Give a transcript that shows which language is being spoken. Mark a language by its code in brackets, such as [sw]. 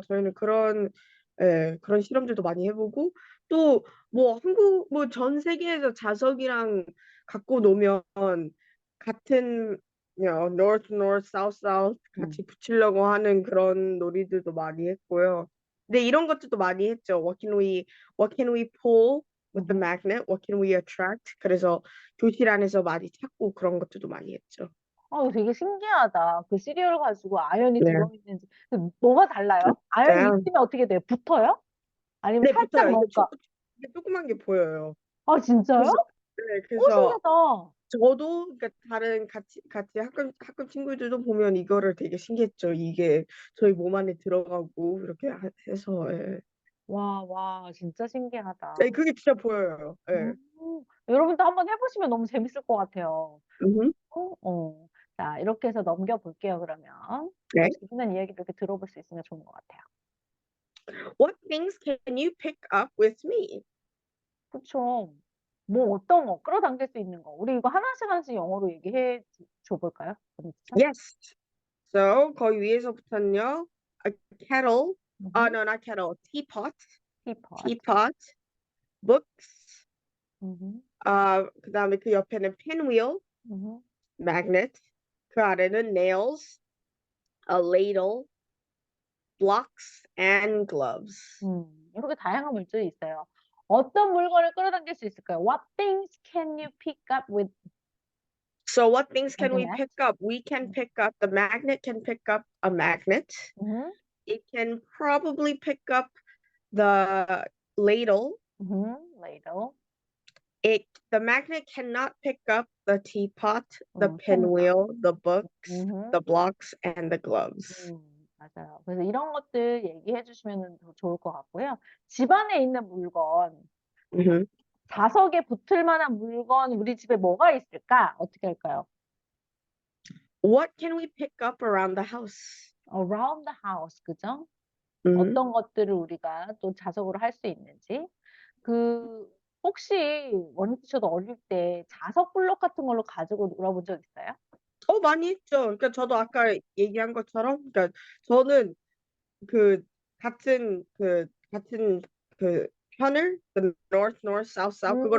[ko] 저희는 그런 실험들도 많이 해보고, 또, 뭐, 전 세계에서 자석이랑 갖고 노면, 같은, [en] north, north, south, south 음. [ko] 같이 붙이려고 하는 그런 놀이들도 많이 했고요. 근데 이런 것들도 많이 했죠. [en] What can we pull with the 음. magnet? What can we attract? [ko] 그래서 교실 안에서 많이 찾고 그런 것들도 많이 했죠. 이거 되게 신기하다. 그 시리얼 가지고 아연이 네. 들어있는지. 뭐가 달라요? 아연이 네. 있으면 어떻게 돼요? 붙어요? 아니면 네, 살짝 붙어요. 뭔가. 이게 조그만 게 보여요. 아, 진짜요? 그래서, 네, 그래서 신기하다. 저도, 그러니까 다른 같이 학급 친구들도 보면 이거를 되게 신기했죠. 이게 저희 몸 안에 들어가고, 이렇게 해서, 예. 와, 진짜 네, 신기하다. 그게 진짜 보여요. 예. 음, 여러분도 한번 해보시면 너무 재밌을 것 같아요. 음, 어. 자, 이렇게 해서 넘겨볼게요, 그러면. 네. 재밌는 이야기도 이렇게 들어볼 수 있으면 좋은 것 같아요. [en] What things can you pick up with me? [ko] 그쵸. 뭐 어떤 거, 끌어당길 수 있는 거. 우리 이거 하나씩 하나씩 영어로 얘기해 줘볼까요? 그렇죠? [en] Yes. [ko] So, 거기 위에서부터는요. [en] A kettle. 음, No, not kettle. Teapot. teapot. Teapot. Books. 음, [ko] 그다음에 그 옆에는 pinwheel. 음, [en] magnet. [ko] 그 아래는 [en] nails, a ladle, blocks, and gloves. [ko] 이렇게 다양한 물질이 있어요. 어떤 물건을 끌어당길 수 있을까요? [en] What things can you pick up with So what things can we magnet? pick up? We can pick up, the magnet can pick up a magnet. 음, It can probably pick up the ladle. ladle. The magnet cannot pick up the teapot, the [ko] 펜과. [en] pinwheel, the books, 음, the blocks, and the gloves. [ko] 맞아요. 그래서 이런 것들 얘기해 주시면 더 좋을 것 같고요. 집안에 있는 물건, Mhm. 자석에 붙을 만한 물건, 우리 집에 뭐가 있을까? 어떻게 할까요? [en] What can we pick up around the house? Around the house, [ko] 그죠? Mhm. 어떤 것들을 우리가 또 자석으로 할 수 있는지. 그, 혹시 원희 티처도 어릴 때 자석 블록 같은 걸로 가지고 놀아본 적 있어요? 많이 했죠. 그러니까 저도 아까 얘기한 것처럼, 그러니까 저는 그 같은 그 편을 [en] the north, north, south, south [ko] 그걸